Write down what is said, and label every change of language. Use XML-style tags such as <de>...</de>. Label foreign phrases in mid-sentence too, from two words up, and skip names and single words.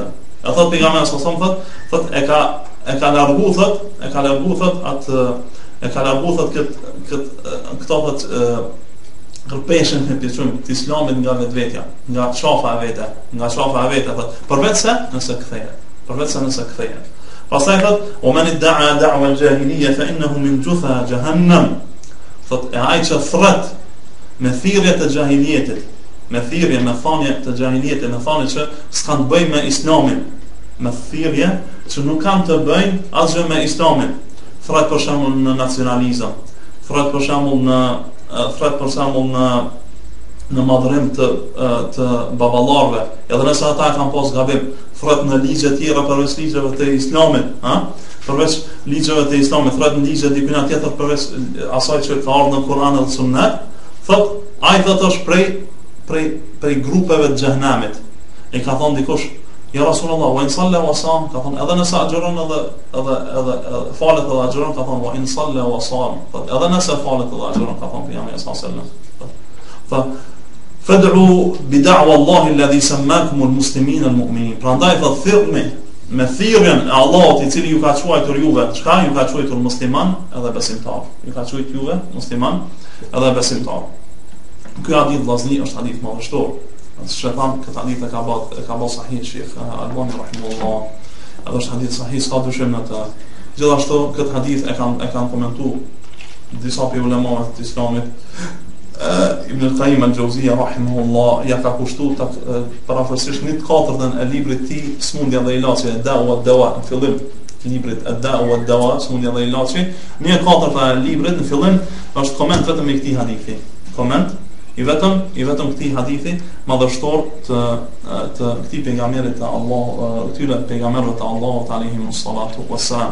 <sq>E thot pejgamberi</sq> <ar>صلى الله عليه وسلم,</ar> <sq>thot e ka largu këto thot kërpeshën e pjesën të islamit nga vetvetja, nga shafa e vete, thot përveçse nëse kthehet. Pastaj thot</sq> <ar>ومن ادعى دعوى الجاهلية فإنه من جثا جهنم.</ar> <sq>Thot e ai që thret me thirrje të jahilietit, me thanje të jahilietit, me thanje që s'kan të bëjnë me islamin, me thirrje që nuk kanë të bëjnë asgjë me islamin. Thret për shembull në nacionalizëm, thret për shembull në madhërim të baballarëve, edhe nëse ata kanë pas gabim, thret në ligje të tjera përveç ligjeve të islamit, përveç ligjeve të islamit, thret në ligje dikujna tjetër përveç asaj që ka ardhur në Kur'an dhe Sunnet, thot ai thot është prej grupeve të xhehenamit. E ka thonë dikush,</sq> <ar>يا رسول الله, وإن صلى وصام,</ar> <sq>ka thonë edhe nëse agjeron edhe falet edhe agjeron, ka thonë</sq> <ar>وإن صلى وصام,</ar> <sq>edhe nëse falet edhe agjeron, ka thonë pejgamberi</sq> <ar>صلى الله عليه وسلم. فادعوا بدعوى الله الذي سماكم المسلمين المؤمنين.</ar> <sq>Prandaj thot thirrni me thirrjen e Allahut I cili ju ka quajtur juve, çka ju ka quajtur musliman edhe besimtar. Ju ka quajtur juve musliman edhe besimtar. Ky hadith vllazni është hadith madhështor. Shëtan këtë hadith e ka bë sahih Sheikh Albani rahimahullah. Edhe është hadith sahih, s'ka dyshim në të. Gjithashtu këtë hadith e kanë komentuar disa prej ulemave të Islamit. Ibn al-Qayyim al-Jawziyya rahimahullah ja ka kushtuar parafërsisht në 4 e librit të tij Smundja dhe Ilaçi, Dawa në fillim librit Dawa Smundja dhe Ilaçi, në 4 e librit në fillim është koment vetëm I këtij hadithi. Koment I vetëm këtij hadithi madhështor të këtij pejgamberit të Allah, këtyre pejgamberëve të Allahut</sq> <ar>عليهم الصلاة والسلام.</ar>